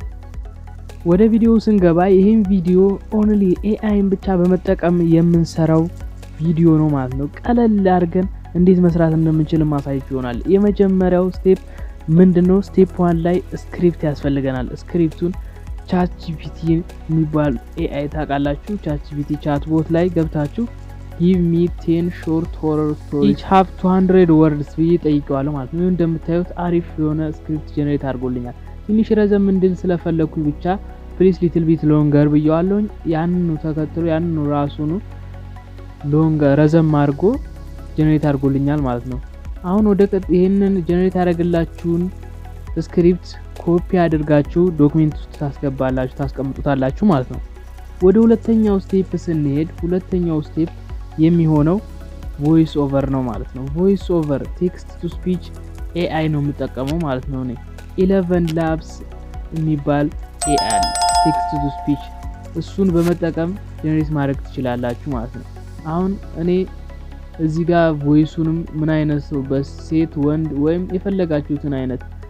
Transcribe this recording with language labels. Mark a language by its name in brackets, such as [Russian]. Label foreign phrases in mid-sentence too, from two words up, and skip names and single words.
[Amharic] ወደ ቪዲዮው ስንገባ ይሄን ቪዲዮ [English] only AI [Amharic] ብቻ በመጠቀም የምንሰራው ቪዲዮ ነው ማለት ነው። ቀለል አድርገን እንዴት መስራት እንደምንችል ማሳያችሁ ይሆናል። የመጀመሪያው ስቴፕ ምንድነው? ስቴፕ 1 ላይ ስክሪፕት ያስፈልገናል። ስክሪፕቱን ቻትጂፒቲ የሚባል ኤአይ ታውቃላችሁ። ቻትጂፒቲ ቻትቦት ላይ ገብታችሁ [English] give me 10 short horror stories each have 200 words [Amharic] ብዬ ጠይቀዋለሁ ማለት ነው። እንደምታዩት አሪፍ የሆነ ስክሪፕት ጀነሬት አድርጎልኛል። ትንሽ ረዘም እንድል ስለፈለኩ ብቻ [English] please little bit longer [Amharic] ብየዋለሁ። ያንኑ ተከትሎ ያንኑ ራሱኑ ሎንገር ረዘም አድርጎ ጀነሬት አድርጎልኛል ማለት ነው። አሁን ወደ ይሄንን ጀነሬት ያደርግላችሁን ስክሪፕት ኮፒ አድርጋችሁ ዶክመንት ውስጥ ታስቀምጡታላችሁ ማለት ነው። ወደ ሁለተኛው ስቴፕ ስንሄድ ሁለተኛው ስቴፕ የሚሆነው [English] voice over [Amharic] ነው ማለት ነው። [English] voice over text to speech AI [Amharic] ነው የምጠቀመው ማለት ነው። እኔ 11 ላብስ የሚባል [English] AI text to speech [Amharic] እሱን በመጠቀም ጀነሬት ማድረግ ትችላላችሁ ማለት ነው። አሁን እኔ እዚህ ጋር ቮይሱንም ምን አይነት ሰው በሴት ወንድ ወይም የፈለጋችሁትን አይነት